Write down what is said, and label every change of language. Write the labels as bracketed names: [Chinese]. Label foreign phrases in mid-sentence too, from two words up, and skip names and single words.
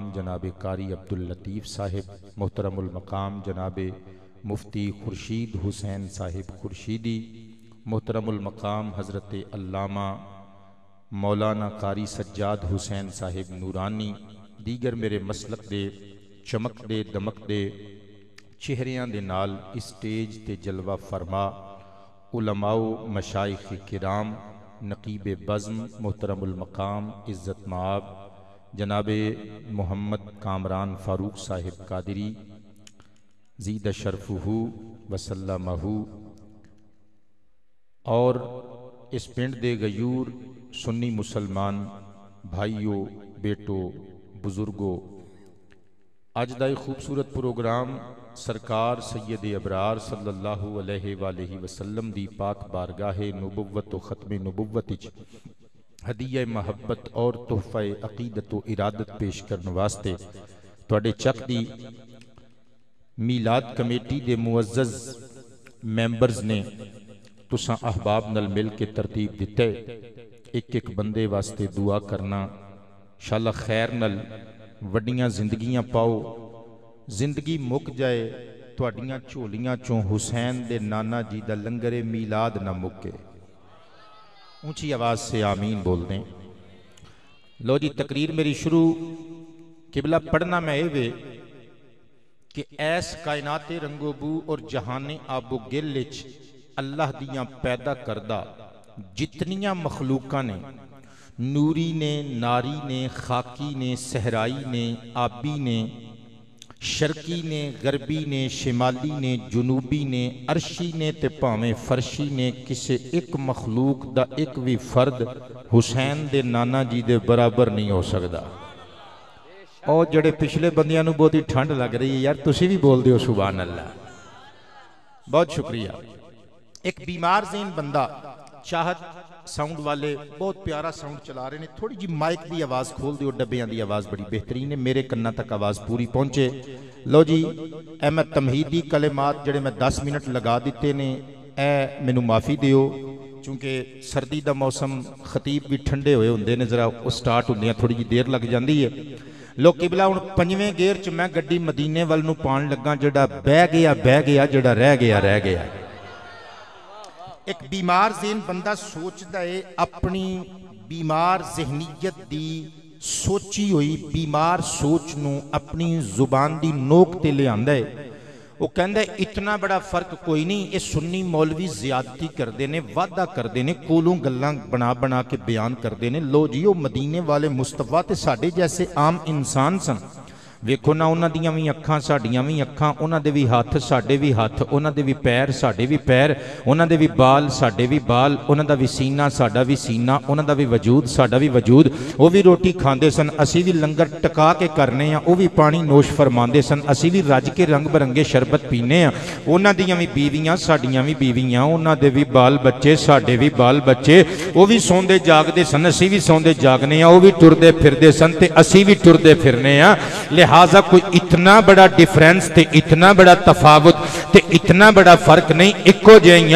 [Urdu] جناب قاری عبداللطیف صاحب محترم المقام جناب مفتی خورشید حسین صاحب خورشیدی محترم المقام حضرت علامہ [Punjabi] مولانا قاری سجاد حسین صاحب نورانی دیگر میرے مسلک دے چمک دے دمک دے چہریاں دے نال اسٹیج تے جلوہ فرما علماء و مشائخ کرام نقیب بزم محترم المقام عزت مآب جناب محمد کامران فاروق صاحب قادری [Arabic] زید شرفہ وسلمہ [Punjabi] اور اس پنڈ دے غیور سنی مسلمان بھائیو بیٹو بزرگو، اج دا خوبصورت پروگرام سرکار سید ابرار [Arabic] صلی اللہ علیہ وآلہ وسلم [Punjabi] دی پاک بارگاہ نبوت و ختم نبوت وچ ہدیہ محبت اور تحفہ عقیدت و ارادت پیش کرنے واسطے تواڈے چک دی میلاد کمیٹی دے معزز ممبرز نے تساں احباب نال مل کے ترتیب دیتے ایک ایک بندے واسطے دعا کرنا انشاءاللہ خیر نال وڈیاں زندگیاں پاؤ، زندگی مک جائے تواڈیاں جھولیاں چوں حسین دے نانا جی دا لنگر میلاد نہ مکے۔ [Urdu] اونچی آواز سے آمین بول دیں۔ [Punjabi] لو جی تقریر میری شروع قبلہ پڑھنا میں اے کہ ایس کائنات رنگو بو اور جہان آب و گل وچ اللہ دیاں پیدا کردہ جتنیاں مخلوقاں نے، نوری نے، ناری نے، خاکی نے، صحرائی نے، آبی نے، شرقی نے، غربی نے، شمالی نے، جنوبی نے، عرشی نے تے پاویں فرشی نے، کسے ایک مخلوق دا ایک بھی فرد حسین دے نانا جی دے برابر نہیں ہو سکدا۔ اور جڑے پچھلے بندیاں نو بہت ہی ٹھنڈ لگ رہی ہے یار، تسی بھی بول دیو [Arabic] سبحان اللہ، [Punjabi] بہت شکریہ۔ ایک بیمار ذہن بندہ، چاہت ساؤنڈ والے بہت پیارا ساؤنڈ چلا رہے ہیں، تھوڑی جی مائک دی آواز کھول دیو، ڈبیاں دی آواز بڑی بہترین ہے، میرے کنہ تک آواز پوری پہنچے۔ لو جی اے میں تمہیدی کلمات جڑے میں 10 منٹ لگا دیتے نے، اے مینوں معافی دیو چونکہ سردی دا موسم، خطیب بھی ٹھنڈے ہوئے ہوندے نے، ذرا وہ سٹارٹ ہوندیاں تھوڑی جی دیر لگ جاندی ہے۔ لو قبلہ ہن 5ویں گیئر چ میں گڈی مدینے ول نوں پان لگا، جڑا بہ گیا جڑا رہ گیا۔ ایک بیمار ذہن بندہ سوچدا ہے اپنی بیمار ذہنیت دی سوچی ہوئی بیمار سوچ نو اپنی زبان دی نوک تے لے آندا ہے، وہ کہندا ہے اتنا بڑا فرق کوئی نہیں، یہ سنی مولوی زیادتی کردے نے، وعدہ کردے نے، کولوں گلاں بنا کے بیان کردے نے۔ لو جی وہ مدینے والے مصطفیٰ تے ساڈے جیسے عام انسان سن، ویکھو نا انہاں دیاں وی اکھاں ساڈیاں وی اکھاں، انہاں دے وی ہاتھ ساڈے وی ہاتھ، انہاں دے وی پیر ساڈے وی پیر، انہاں دے وی بال ساڈے وی بال، انہاں دا وی سینہ ساڈا وی سینہ، انہاں دا وی وجود ساڈا وی وجود، وہ وی روٹی کھاندے سن، اسی وی لنگر ٹکا کے کرنے ہیں، وہ وی پانی نوش فرماندے سن، اسی وی رج کے رنگ برنگے شربت پینے ہیں، انہاں دیاں وی بیویاں ساڈیاں وی بیویاں، انہاں دے وی بال بچے ساڈے وی بال بچے، وہ وی سوندے جاگدے سن، اسی وی سوندے جاگنے ہیں، وہ وی ٹردے پھردے سن تے اسی وی ٹردے پھرنے ہیں، لہٰذا کوئی اتنا بڑا ڈیفرنس تے اتنا بڑا تفاوت تے اتنا بڑا فرق نہیں، اکو جائیاں۔